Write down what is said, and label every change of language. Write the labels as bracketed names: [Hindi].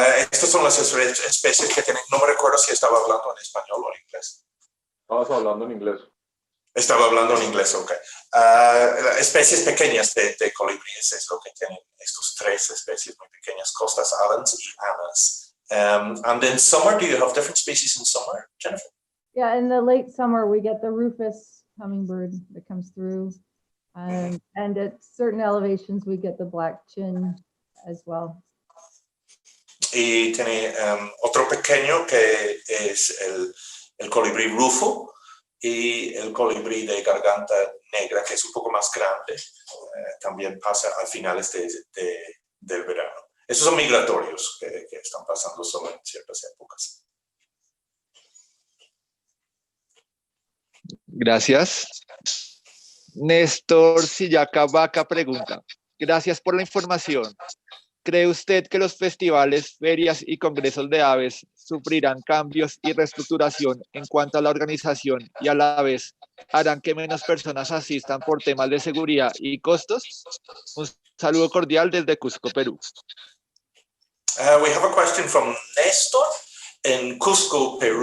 [Spanish] Estas son las especies que tienen. No me recuerdo si estaba hablando en español o en inglés. Estabas hablando en inglés. Estaba hablando en inglés, ok. Especies pequeñas de colibríes es lo que tienen estos tres especies muy pequeñas, Costas, Allens y Annas. [English] And in summer, do you have different species in summer, Jennifer? Yeah, in the late summer, we get the rufous hummingbird that comes through. And at certain elevations, we get the black chin as well. [Spanish] Y tiene otro pequeño que es el colibrí rufo y el colibrí de garganta negra, que es un poco más grande. También pasa a finales del verano. Esos son migratorios que están pasando solo en ciertas épocas. Gracias. Néstor Sillaca Vaca pregunta, gracias por la información. ¿Cree usted que los festivales, ferias y congresos de aves sufrirán cambios y reestructuración en cuanto a la organización y a la vez harán que menos personas asistan por temas de seguridad y costos? Un saludo cordial desde Cusco, Perú. [English] We have a question from Néstor in Cusco, Peru.